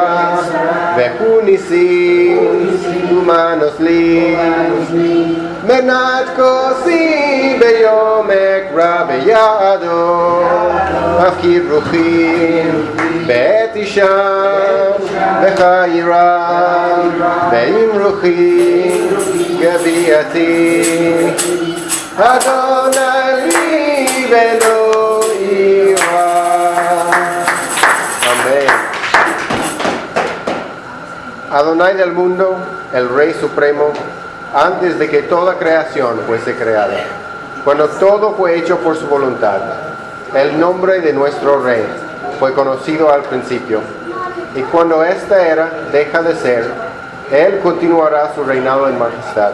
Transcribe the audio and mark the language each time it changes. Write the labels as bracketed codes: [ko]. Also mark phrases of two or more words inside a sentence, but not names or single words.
[he] וכו ניסי ומנוס לי מנת כוסי ביום אקרא בידו מפקיד רוחי בעת אישה וחיירה ועם רוחי גביעתי אדוני ליבנו אירא. [es] Amén. Adonai del mundo, el Rey Supremo, antes de que toda creación fuese creada, cuando todo fue hecho por su voluntad, el nombre de nuestro Rey fue conocido al principio, y cuando esta era deja de ser, Él continuará su reinado en majestad.